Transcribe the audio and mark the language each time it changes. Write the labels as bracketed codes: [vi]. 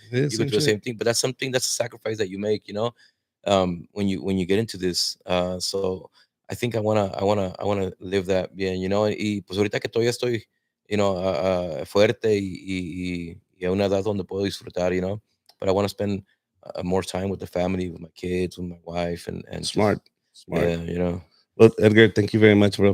[en] You go through the same thing, but that's a sacrifice that you make, you know, when you get into this. So I think I wanna live that bien, you know. [es] Y pues ahorita que todavía estoy, you know, fuerte y a una edad donde puedo disfrutar, you know. But I want to spend [en] more time with the family, with my kids, with my wife, and just Smart, smart. yeah, you know. Well, Edgar, thank you very much, bro.